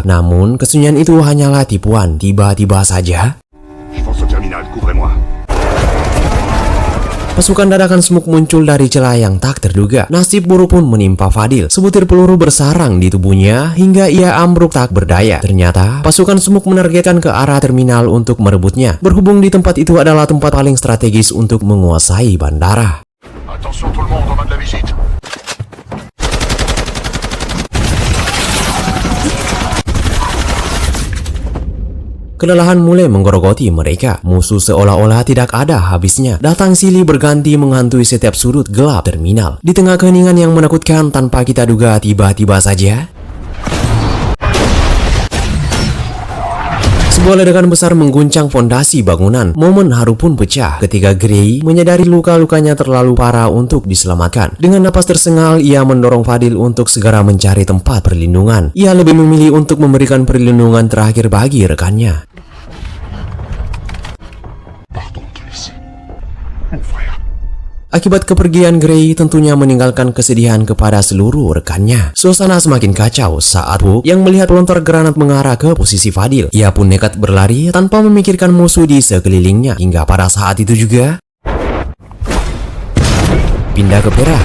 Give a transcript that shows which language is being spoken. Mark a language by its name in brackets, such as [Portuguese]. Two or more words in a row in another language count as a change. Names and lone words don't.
[Indonesian] Namun, kesunyian itu hanyalah tipuan. Tiba-tiba saja pasukan dadakan Smoke muncul dari celah yang tak terduga. Nasib buruk pun menimpa Fadil. Sebutir peluru bersarang di tubuhnya hingga ia ambruk tak berdaya. Ternyata, pasukan Smoke menargetkan ke arah terminal untuk merebutnya. Berhubung di tempat itu adalah tempat paling strategis untuk menguasai bandara. [French] Attention tout le monde, on a de la visite. [Indonesian] Kelelahan mulai menggerogoti mereka. Musuh seolah-olah tidak ada habisnya. Datang silih berganti menghantui setiap sudut gelap terminal. Di tengah keheningan yang menakutkan tanpa kita duga, tiba-tiba saja sebuah ledakan besar mengguncang fondasi bangunan. Momen haru pun pecah ketika Gray menyadari luka-lukanya terlalu parah untuk diselamatkan. Dengan napas tersengal, ia mendorong Fadil untuk segera mencari tempat perlindungan. Ia lebih memilih untuk memberikan perlindungan terakhir bagi rekannya. [French] Pardon de te laisser. Mon frère. [Indonesian] Akibat kepergian Gray tentunya meninggalkan kesedihan kepada seluruh rekannya. Suasana semakin kacau saat Hook yang melihat pelontar granat mengarah ke posisi Fadil. Ia pun nekat berlari tanpa memikirkan musuh di sekelilingnya. Hingga pada saat itu juga pindah ke Perah.